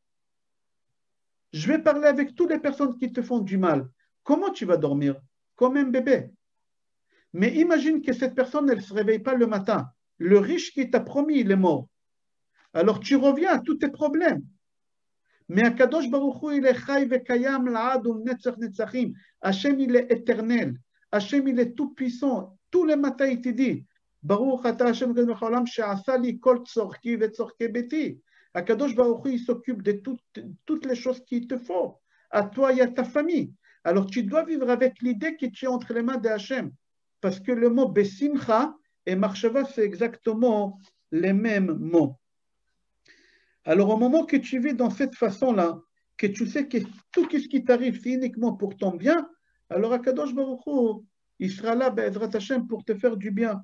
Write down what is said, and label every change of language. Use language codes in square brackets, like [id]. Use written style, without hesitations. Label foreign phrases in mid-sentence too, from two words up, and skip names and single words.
[fr] Je vais parler avec toutes les personnes qui te font du mal. Comment tu vas dormir? Comme un bébé. Mais imagine que cette personne, elle ne se réveille pas le matin. Le riche qui t'a promis, il est mort. Alors tu reviens à tous tes problèmes. Mais [he] הקדוש ברוך הוא, [fr] il est [he] חי וקיים לעד ולנצח נצחים. [fr] Hachem, il est éternel. Hachem, il est tout puissant. Tous les matins, il te dit, [he] ברוך אתה השם אלוהינו מלך העולם שעשה לי כל צרכי וצרכי ביתי. הקדוש ברוך הוא, [fr] il s'occupe de toutes les choses qu'il te faut. À toi et à ta famille. Alors tu dois vivre avec l'idée que tu es entre les mains de Hachem. Parce que le mot besimcha et marshava, c'est exactement les mêmes mots. Alors, au moment que tu vis dans cette façon-là, que tu sais que tout ce qui t'arrive, c'est uniquement pour ton bien, alors [he] הקדוש ברוך הוא, [fr] il sera là, [he] בעזרת השם, [fr] pour te faire du bien.